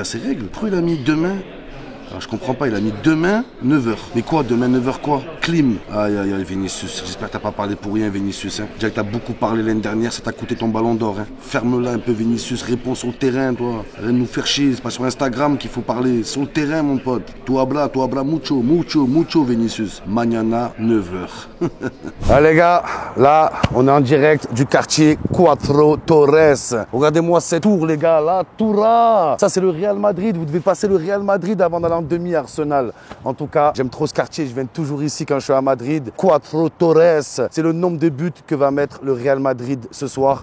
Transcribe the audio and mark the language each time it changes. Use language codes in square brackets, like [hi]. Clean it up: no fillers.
[fr] Il a ses règles. Pourquoi il a mis demain? Alors je comprends pas, il a mis demain 9h. Mais quoi, demain 9h quoi? Clim. Aïe aïe aïe, Vinicius. J'espère que t'as pas parlé pour rien, Vinicius. Hein. Déjà que t'as beaucoup parlé l'année dernière, ça t'a coûté ton ballon d'or. Hein. Ferme-la un peu, Vinicius. Réponds sur le terrain, toi. Arrête de nous faire chier. C'est pas sur Instagram qu'il faut parler. Sur le terrain, mon pote. [es] Tu habla mucho, Vinicius. Mañana, 9h. [fr] Allez, les gars, là, on est en direct du quartier Cuatro Torres. Regardez-moi cette tour, les gars. La Toura. Ça, c'est le Real Madrid. Vous devez passer le Real Madrid avant d'aller en demi Arsenal. En tout cas, j'aime trop ce quartier. Je viens toujours ici quand je suis à Madrid. Cuatro Torres, c'est le nombre de buts que va mettre le Real Madrid ce soir.